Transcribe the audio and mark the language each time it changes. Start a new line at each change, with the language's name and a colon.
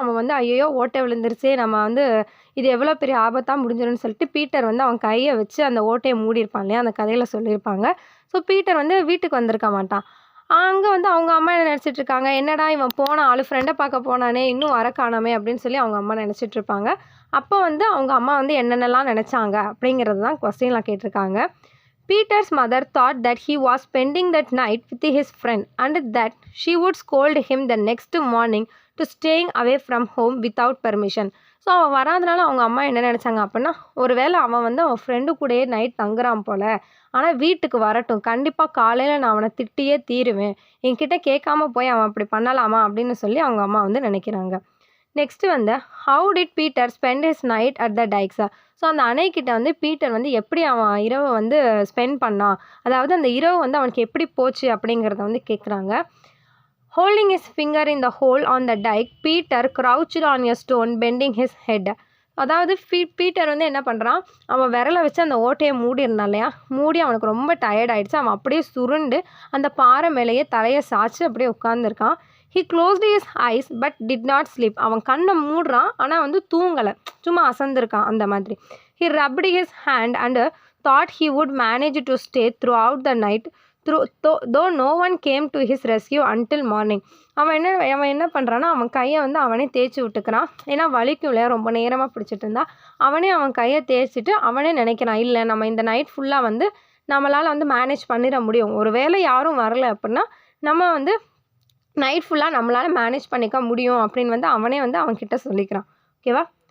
Tamil: அவன் ஐயோ ஓட்டை விழுந்துருச்சே, நம்ம இது எவ்வளோ பெரிய ஆபத்தாக முடிஞ்சிடும்னு சொல்லிட்டு பீட்டர் அவன் கையை வச்சு அந்த ஓட்டையை மூடியிருப்பான் இல்லையா, அந்த கதையில் சொல்லியிருப்பாங்க. ஸோ பீட்டர் வந்து வீட்டுக்கு வந்திருக்க மாட்டான். அங்கே வந்து அவங்க அம்மா என்ன நினச்சிட்டு இருக்காங்க, என்னடா இவன் போன ஆளு ஃப்ரெண்டை பார்க்க போனானே இன்னும் வர காணாமே அப்படின்னு சொல்லி அவங்க அம்மா நினச்சிட்டு இருப்பாங்க. அப்போ வந்து அவங்க அம்மா வந்து என்னென்னலாம் நினச்சாங்க அப்படிங்கிறது தான் கொஸ்டின்லாம் கேட்டிருக்காங்க.
English: Peter's mother thought that he was spending that night with his friend and that she would scold him the next morning to staying away from home without permission.
Tamil: So அவன் வராதனால அவங்க அம்மா என்ன நினச்சாங்க அப்படின்னா, ஒருவேளை அவன் வந்து அவன் ஃப்ரெண்டு கூடயே நைட் தங்குறான் போல், ஆனால் வீட்டுக்கு வரட்டும், கண்டிப்பாக காலையில் நான் அவனை திட்டியே தீருவேன், என்கிட்ட கேட்காம போய் அவன் அப்படி பண்ணலாமா அப்படின்னு சொல்லி அவங்க அம்மா வந்து நினைக்கிறாங்க.
English: Next வந்து how did Peter spend his night at the dike.
Tamil: So அந்த அணைக்கிட்ட வந்து பீட்டர் வந்து எப்படி அவன் இரவை வந்து ஸ்பெண்ட் பண்ணான், அதாவது அந்த இரவு வந்து அவனுக்கு எப்படி போச்சு அப்படிங்கிறத வந்து கேட்குறாங்க.
English: Holding his finger in the hole on the dike Peter crouched on a stone bending his head.
Tamil: அதாவது பீட்டர் வந்து என்ன பண்ணுறான், அவன் விரலை வச்சு அந்த ஓட்டையை மூடிருந்தான் இல்லையா, மூடி அவனுக்கு ரொம்ப டயர்ட் ஆகிடுச்சு, அவன் அப்படியே சுருண்டு அந்த பாறை மேலேயே தலையை சாய்ச்சி அப்படியே உட்காந்துருக்கான்.
English: He closed his eyes but did not sleep.
Tamil: அவன் கண்ணை மூடுறான் ஆனால் வந்து தூங்கலை, சும்மா அசந்திருக்கான் அந்த மாதிரி.
English: He rubbed his hand and thought he would manage to stay throughout the night though no one came to his rescue until morning.
Tamil: அவன் என்ன பண்ணுறான்னா, அவன் கையை வந்து அவனே தேய்ச்சி விட்டுக்கிறான். ஏன்னா வலிக்கும் இல்லையா, ரொம்ப நேரமாக பிடிச்சிட்டு இருந்தா. அவன் கையை தேய்ச்சிட்டு அவனே நினைக்கிறான், இல்லை நம்ம இந்த நைட் ஃபுல்லாக வந்து நம்மளால் வந்து மேனேஜ் பண்ணிட முடியும், ஒரு வேளை யாரும் வரலை அப்படின்னா நம்ம வந்து நைட் ஃபுல்லாக நம்மளால் மேனேஜ் பண்ணிக்க முடியும் அப்படின்னு வந்து அவனே வந்து அவன்கிட்ட சொல்லிக்கிறான். ஓகேவா.